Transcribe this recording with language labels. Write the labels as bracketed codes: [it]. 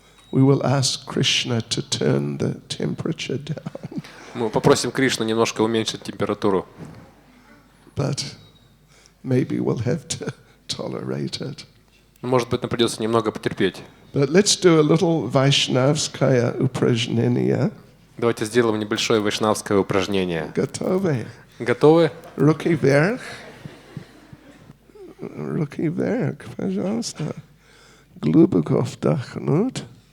[en] We will ask Krishna to turn the temperature down. [ru] Мы попросим Кришну немножко уменьшить температуру. [en] But maybe we'll have to tolerate it. [ru] Может быть, нам придется немного потерпеть. [en] But let's do a little [ru] Vaishnavskaya упражнение. Давайте сделаем небольшое вайшнавское упражнение. Готовы? Готовы? Руки вверх. Руки вверх, пожалуйста. Глубоко вдохнуть.